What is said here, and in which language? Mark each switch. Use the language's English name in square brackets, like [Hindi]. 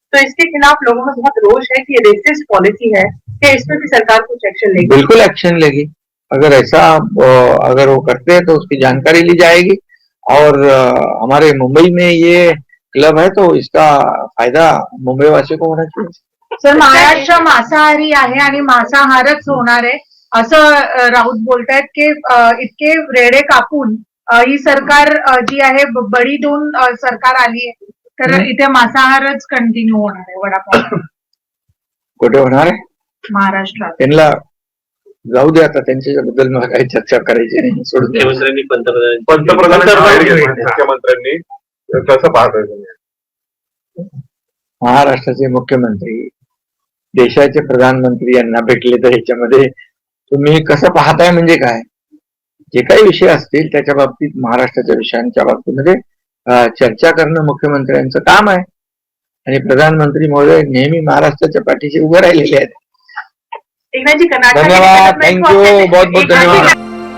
[Hindi] तो इसके खिलाफ लोगों में बहुत रोष है कि ये रेसिस्ट पॉलिसी है, कि इसमें भी सरकार कुछ एक्शन लेगी। बिल्कुल एक्शन लेगी। अगर ऐसा अगर वो करते हैं तो उसकी जानकारी ली जाएगी। और हमारे मुंबई में ये क्लब है तो इसका फायदा मुंबई वासियों को होना चाहिए। [Marathi] सर, महाराष्ट्र मांसाहारी आहे आणि मांसाहारच होणार आहे असं राऊत बोलतायत की इतके रेडे कापून ही सरकार जी आहे बडी देऊन सरकार आली आहे, तर इथे मांसाहारच कंटिन्यू होणार आहे वडापाव कुठे होणार आहे? महाराष्ट्रात। त्यांना जाऊ दे, आता त्यांच्याबद्दल मला काही चर्चा करायची नाही, सोडून द्या. मुख्यमंत्र्यांनी पंतप्रधानांनी मुख्यमंत्र्यांनी कसं पाहताय तुम्ही? महाराष्ट्राचे मुख्यमंत्री देशाचे प्रधानमंत्री यांना भेटले तर ह्याच्यामध्ये तुम्ही कसं पाहताय म्हणजे काय? जे काही विषय असतील त्याच्या बाबतीत, महाराष्ट्राच्या विषयांच्या बाबतीमध्ये चर्चा करणं मुख्यमंत्र्यांचं काम आहे आणि प्रधानमंत्री महोदय नेहमी महाराष्ट्राच्या पाठीशी उभे राहिलेले आहेत. एकनाथ जी, कर्नाटक [Hindi] धन्यवाद, थँक्यू, बहुत बहुत धन्यवाद.